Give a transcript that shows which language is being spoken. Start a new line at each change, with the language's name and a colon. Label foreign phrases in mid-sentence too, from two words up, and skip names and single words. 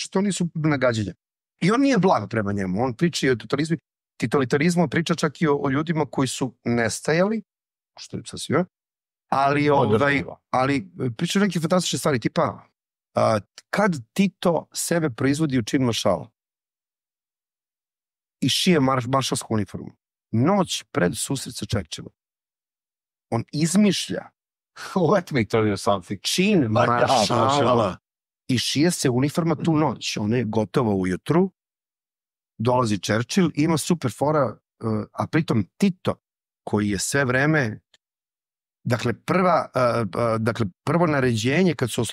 Serbian: Znači, to nisu nagađenja. I on nije blag prema njemu. On priča i o totalitarizmu, priča čak i o ljudima koji su nestajali, što je sasvim, ali priča neke fantastične stvari, tipa, kad Tito sebe proizvodi u čin maršala i šije maršalsku uniformu, noć pred susret sa Churchillom, on izmišlja
English: let me tell you something,
Serbian: čin maršala i šije se uniforma tu noć. Ona je gotova ujutru, dolazi Churchill, ima super fora, a pritom Tito, koji je sve vreme, dakle, prvo naređenje kad su